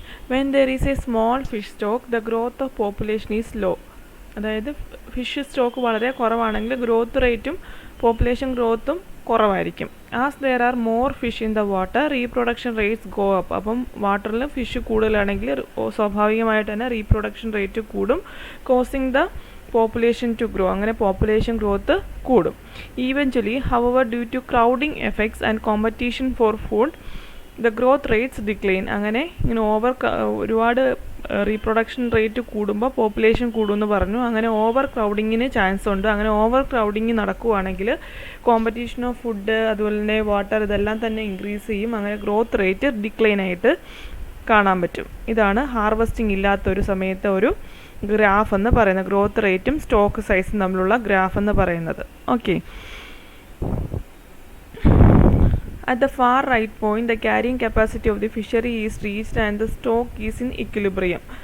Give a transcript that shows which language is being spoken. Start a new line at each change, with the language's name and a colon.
English: When there is a small fish stock, the growth of population is low.
Malayalam: അതായത് fish stock വളരെ കുറവാണെങ്കിൽ growth റേറ്റും population ഗ്രോത്തും കുറവായിരിക്കും.
English: As there are more fish in the water, reproduction rates go up.
Malayalam: അപ്പം വാട്ടറിൽ fish കൂടുതലാണെങ്കിൽ സ്വാഭാവികമായിട്ട് തന്നെ റീപ്രൊഡക്ഷൻ റേറ്റ് കൂടും,
English: Causing the population to grow.
Malayalam: അങ്ങനെ പോപ്പുലേഷൻ ഗ്രോത്ത് കൂടും.
English: Eventually however due to crowding effects and competition for food, the growth rates decline.
Malayalam: അങ്ങനെ ഇങ്ങനെ ഒരുപാട് റീപ്രൊഡക്ഷൻ റേറ്റ് കൂടുമ്പോൾ പോപ്പുലേഷൻ കൂടുമെന്ന് പറഞ്ഞു. അങ്ങനെ ഓവർ ക്രൗഡിങ്ങിന് ചാൻസ് ഉണ്ട്. അങ്ങനെ ഓവർ ക്രൗഡിങ് നടക്കുകയാണെങ്കിൽ കോമ്പറ്റീഷൻ ഓഫ് ഫുഡ് അതുപോലെ തന്നെ വാട്ടർ ഇതെല്ലാം തന്നെ ഇൻക്രീസ് ചെയ്യും. അങ്ങനെ ഗ്രോത്ത് റേറ്റ് ഡിക്ലൈൻ ആയിട്ട് കാണാൻ പറ്റും. ഇതാണ് ഹാർവസ്റ്റിംഗ് ഇല്ലാത്തൊരു സമയത്ത് ഒരു ഗ്രാഫ് എന്ന് പറയുന്നത്, ഗ്രോത്ത് റേറ്റും സ്റ്റോക്ക് സൈസും തമ്മിലുള്ള ഗ്രാഫ് എന്ന് പറയുന്നത്.
English: Okay, at the far right point the carrying capacity of the fishery is reached and the stock is in equilibrium.